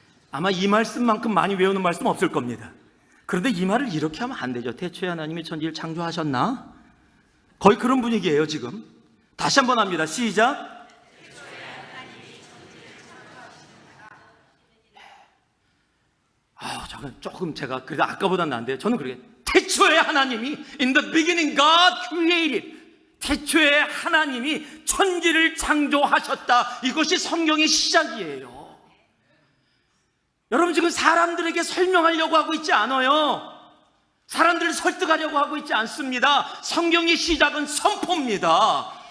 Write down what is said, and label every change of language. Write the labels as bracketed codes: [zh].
[ko] 아마 이 말씀만큼 많이 외우는 말씀 없을 겁니다. 그런데 이 말을 이렇게 하면 안 되죠. 태초에 하나님이 천지를 창조하셨나? 거의 그런 분위기예요, 지금. 다시 한번 합니다. 시작. 조금 제가 그래도 아까보다는 나은데요. 저는 그렇게 태초에 하나님이 [en] In the beginning God created. [ko] 태초에 하나님이 천지를 창조하셨다. 이것이 성경의 시작이에요. 여러분, 지금 사람들에게 설명하려고 하고 있지 않아요. 사람들을 설득하려고 하고 있지 않습니다. 성경의 시작은 선포입니다.